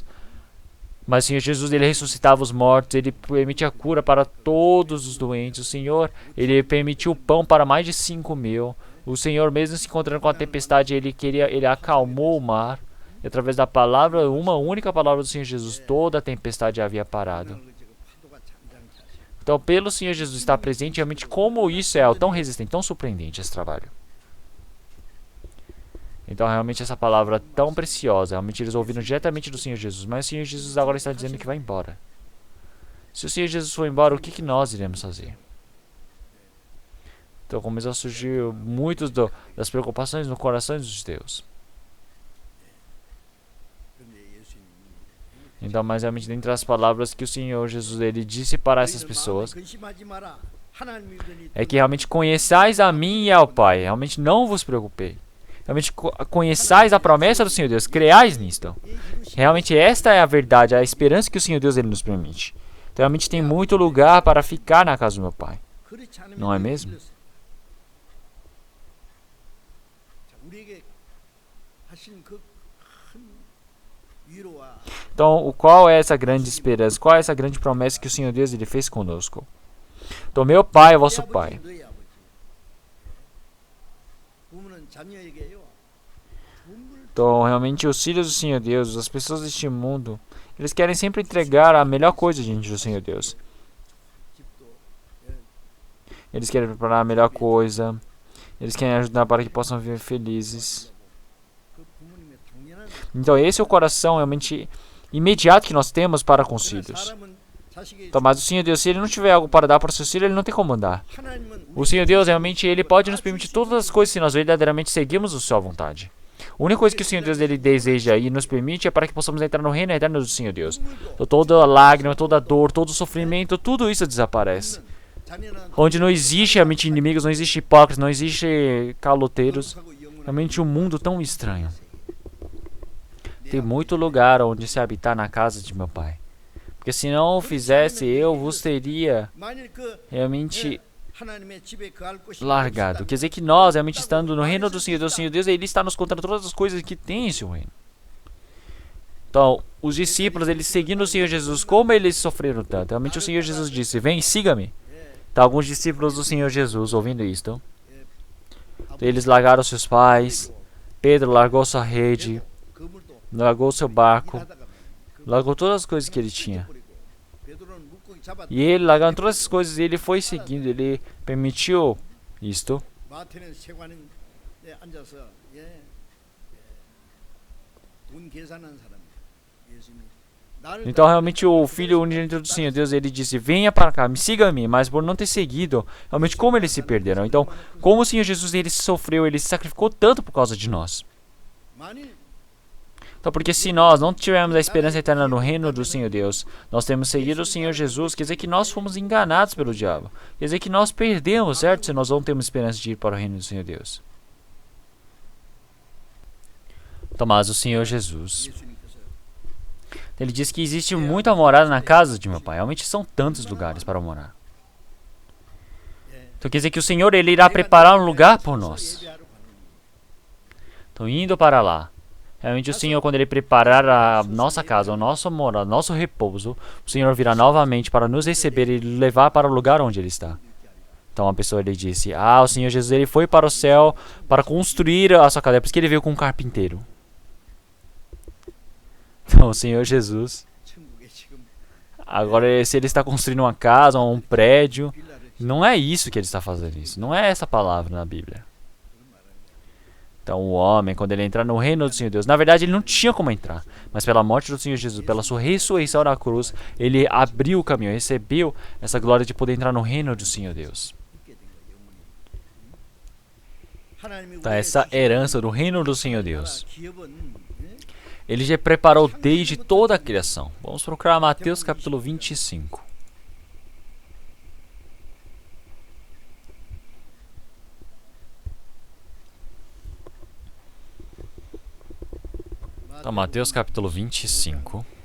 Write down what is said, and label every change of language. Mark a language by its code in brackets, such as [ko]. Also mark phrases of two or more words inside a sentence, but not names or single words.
[pt] Mas o Senhor Jesus, ele ressuscitava os mortos, ele permitia cura para todos os doentes. O Senhor, ele permitiu pão para mais de 5.000. O Senhor, mesmo se encontrando com a tempestade, ele acalmou o mar. E através da palavra, uma única palavra do Senhor Jesus, toda a tempestade havia parado. [ko] 파도가 잠잠케 하시고 [pt] Então, pelo Senhor Jesus estar presente, realmente como isso é tão resistente, tão surpreendente esse trabalho. Então, realmente essa palavra é tão preciosa, realmente eles ouviram diretamente do Senhor Jesus, mas o Senhor Jesus agora está dizendo que vai embora. Se o Senhor Jesus for embora, o que nós iremos fazer? Então, começou a surgir muitas das preocupações no coração dos judeus. [ko] 그런데 예수님이 [pt] Então, mas realmente dentre as palavras que o Senhor Jesus ele disse para essas pessoas, [ko] 근심하지 마라. 하나님 믿으니 [pt] é que realmente conheçais a mim e ao Pai. Realmente não vos preocupei. Realmente conheçais a promessa do Senhor Deus. Creais nisto. Realmente esta é a verdade, a esperança que o Senhor Deus ele nos permite. Então realmente tem muito lugar para ficar na casa do meu Pai. [ko] 그렇지 않으면 [pt] Não é mesmo? [ko] 자, 우리에게 하신 그 큰 위로와 [pt] Então, qual é essa grande esperança? Qual é essa grande promessa que o Senhor Deus ele fez conosco? Então, meu pai é [ko] 내 [pt] vosso [ko] 아버지, [pt] pai. [ko] 너희 아버지. 부모는 자녀에게요. 돈을 [pt] Então, realmente, os filhos do Senhor Deus, as pessoas deste mundo, eles querem sempre entregar a melhor coisa diante do Senhor Deus. [ko] 집도 [pt] Eles querem preparar a melhor coisa. Eles querem ajudar para que possam viver felizes. [ko] 그 부모님의 당연한 [pt] Então, esse é o coração realmente imediato que nós temos para com os [ko] 그러나 [pt] filhos. [ko] 사람은 자식의 [pt] Então, mas o Senhor Deus, se Ele não tiver algo para dar para os seus filhos, Ele não tem como dar. [ko] 하나님은 [pt] O Senhor Deus, realmente, Ele pode nos permitir todas as coisas se nós verdadeiramente seguimos a sua vontade. A única coisa que o Senhor Deus Ele deseja e nos permite é para que possamos entrar no reino eterno do Senhor Deus. Então, toda lágrima, toda dor, todo sofrimento, tudo isso desaparece. [ko] 잔인한 [pt] Onde não existe realmente inimigos, não existe hipócritas, não existe caloteiros. [ko] 하고 영원한 [pt] Realmente um mundo tão estranho. Tem muito lugar onde se habitar na casa de meu pai. Porque se não o fizesse, eu vos teria [ko] 만일 그 [pt] realmente [ko] 하나님의 집에 거할 곳이 [pt] largado. Quer dizer que nós, realmente estando no reino do Senhor Deus, Ele está nos contando todas as coisas que tem em seu reino. Então, os discípulos, eles seguindo o Senhor Jesus, como eles sofreram tanto. Realmente o Senhor Jesus disse, vem, siga-me. Então, alguns discípulos do Senhor Jesus, ouvindo isto, eles largaram seus pais. Pedro largou sua rede, [ko] 그물도 [pt] largou seu barco, [ko] 일하다가 [pt] largou todas as coisas que ele tinha. [ko] 버리고 베드로는 물고기 잡았 [pt] E ele, largando todas essas coisas, ele foi seguindo, ele permitiu isto. [ko] 마태는 세관에 앉아서 돈 계산하는 사람이에요. 예수님이 나를 [pt] Então, realmente, o Filho unigênito do Senhor Deus, ele disse, venha para cá, me siga-me. Mas por não ter seguido, realmente, como eles se perderam. Então, como o Senhor Jesus, ele sofreu, ele se sacrificou tanto por causa de nós. [ko] 만일 [pt] Então, porque se nós não tivermos a esperança eterna no reino do Senhor Deus, nós temos seguido o Senhor Jesus, quer dizer que nós fomos enganados pelo diabo. Quer dizer que nós perdemos, certo? Se nós não temos esperança de ir para o reino do Senhor Deus. Então, mas o Senhor Jesus, [ko] 예수님께서 [pt] ele diz que existe muita morada na casa de meu pai. Realmente são tantos lugares para morar. Então, quer dizer que o Senhor, ele irá preparar um lugar por nós. [ko] 예배하러 가는 거예요. [pt] Então, indo para lá. Realmente o Senhor, quando Ele preparar a nossa casa, o nosso morada, o nosso repouso, o Senhor virá novamente para nos receber e levar para o lugar onde Ele está. Então a pessoa ele disse, o Senhor Jesus ele foi para o céu para construir a sua casa. É por isso que Ele veio com um carpinteiro. Então o Senhor Jesus, [ko] 천국에 지금 [pt] agora se Ele está construindo uma casa ou um prédio, [ko] 빌라를 [pt] não é isso que Ele está fazendo isso. Não é essa palavra na Bíblia. Então o homem, quando ele entrar no reino do Senhor Deus, na verdade ele não tinha como entrar, mas pela morte do Senhor Jesus, pela sua ressurreição na cruz, ele abriu o caminho, recebeu essa glória de poder entrar no reino do Senhor Deus. [ko] 있게 된 거예요. 영원히. 하나님이 [pt] Então [ko] 우리에게 [pt] essa [ko] 주신 [pt] herança do reino do Senhor Deus, [ko] 기업은 [pt] Ele já preparou desde toda a criação. Vamos procurar Mateus capítulo 25. Então, Mateus capítulo 25.